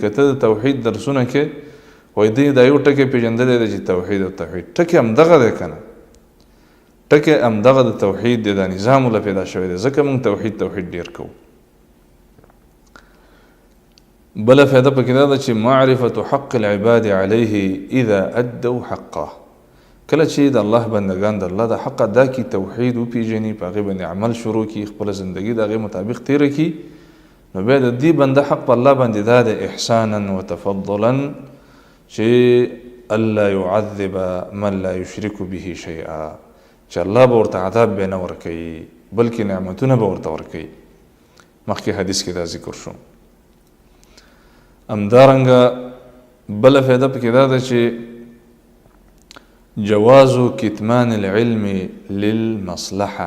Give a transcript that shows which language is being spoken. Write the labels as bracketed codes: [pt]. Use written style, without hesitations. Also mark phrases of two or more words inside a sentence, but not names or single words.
[ps] که ته د توحید درسونه کې وایي دی دا یو ټکی پېژندلی دی چې توحید او توحید ټکی همدغه دی که نه، ټکی همدغه د توحید دی، دا نظام له پیدا شوی دی، ځکه موږ توحید ډیر کوو. بله فایده پکې دا ده چې [ar] معرفة حق العباد علیه اذا ادوا حقه. [ps] کله چې د الله بندگان د الله د حق ادا کي، توحید وپېژني، په هغې باندې عمل شروع کړي، خپله زندګي د هغې مطابق تېره کړي، نو بیا د دې بنده حق په الله باندې دا د [ar] احسانا وتفضلا [ps] چې [ar] الله يعذب من لا يشرك به شيئا، [ps] چې الله به ورته عذاب به نه ورکوي بلکې نعمتونه به ورته ورکوي. مخکې حدیث کې دا ذکر شو. همدارنګه بله فایده پکې دا ده چې [ar] جواز کتمان العلم للمصلحه.